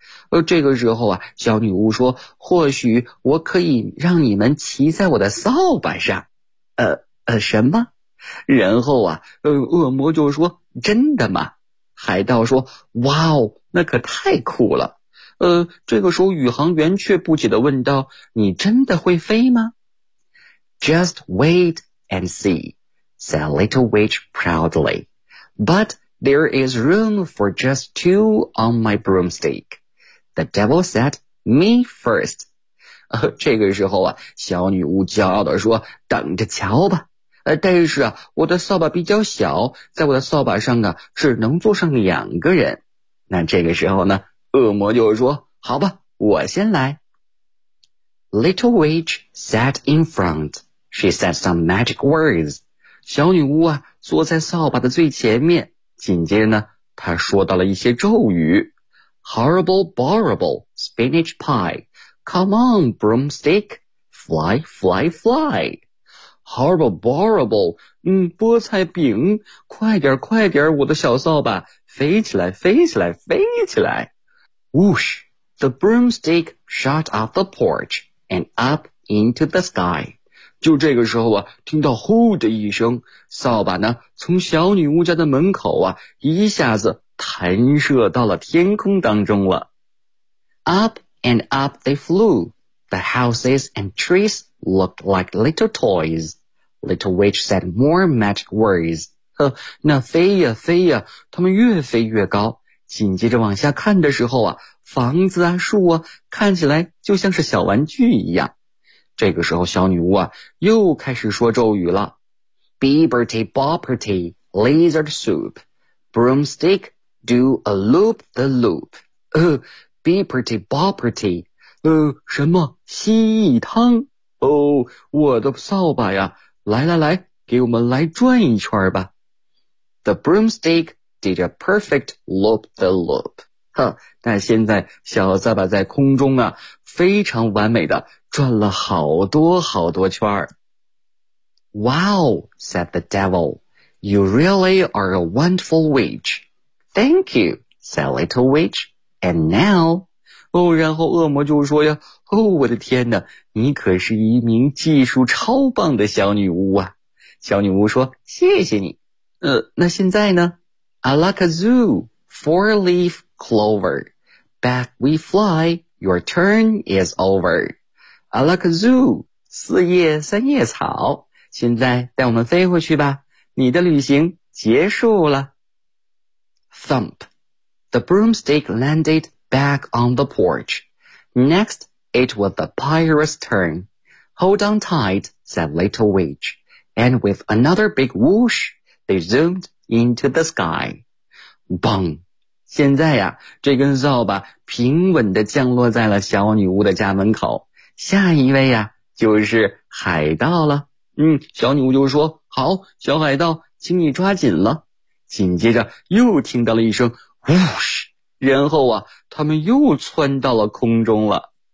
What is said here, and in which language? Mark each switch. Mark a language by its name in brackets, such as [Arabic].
[Chinese] 而这个时候啊，小女巫说，或许我可以让你们骑在我的扫把上。什么？然后啊，恶魔就说：“真的吗？” 海盗说：“哇哦，那可太酷了。” 这个时候宇航员却不解地问道：“你真的会飞吗？” [English] Just wait and see, said Little Witch proudly. But there is room for just two on my broomstick. The devil said, me first. [Chinese] 这个时候啊，小女巫骄傲地说：“等着瞧吧。” 但是啊，我的扫把比较小，在我的扫把上啊，只能坐上两个人。那这个时候呢，恶魔就说：“好吧，我先来。” [English] Little Witch sat in front. She said some magic words. [Chinese] 小女巫啊，坐在扫把的最前面，紧接着呢，她说到了一些咒语。 [English] Horrible, borrible, spinach pie. Come on, broomstick. Fly, fly, fly. Horrible, borrible, [Chinese] 菠菜饼，快点快点我的小扫把，飞起来飞起来飞起来。 [English] Whoosh, the broomstick shot off the porch and up into the sky. [Chinese] 就这个时候啊，听到呼的一声，扫把呢从小女巫家的门口啊一下子弹射到了天空当中了。 [English] Up and up they flew, the houses and trees,looked like little toys. Little Witch said more magic words. [Chinese] 那飞呀飞呀，他们越飞越高。紧接着往下看的时候啊，房子啊树啊看起来就像是小玩具一样。这个时候小女巫啊又开始说咒语了。 [English] Beberty bopperty, lizard soup. Broomstick, do a loop the loop. Beberty bopperty, [Chinese] 什么蜥蜴汤。哦，我的扫把呀，来来来，给我们来转一圈吧。 [English] The broomstick did a perfect loop the loop. [Chinese] 那现在小扫把在空中啊，非常完美的转了好多好多圈。 [English] Wow, said the devil, you really are a wonderful witch. Thank you, said little witch, and now... [Chinese] 然后恶魔就说呀，哦，我的天哪，你可是一名技术超棒的小女巫啊。小女巫说，谢谢你。那现在呢 [English] ?I like a zoo, four leaf clover. Back we fly, your turn is over. I like a zoo, [Chinese] 四叶三叶草。现在带我们飞回去吧，你的旅行结束了。 [English] Thump, the broomstick landed. Back on the porch. Next, it was the pirate's turn. Hold on tight, said Little Witch. And with another big whoosh, they zoomed into the sky. Bang! [Chinese] 现在呀，这根扫把平稳地降落在了小女巫的家门口。下一位呀，就是海盗了。小女巫就说，好，小海盗，请你抓紧了。紧接着又听到了一声whoosh。然后啊，他们又窜到了空中了。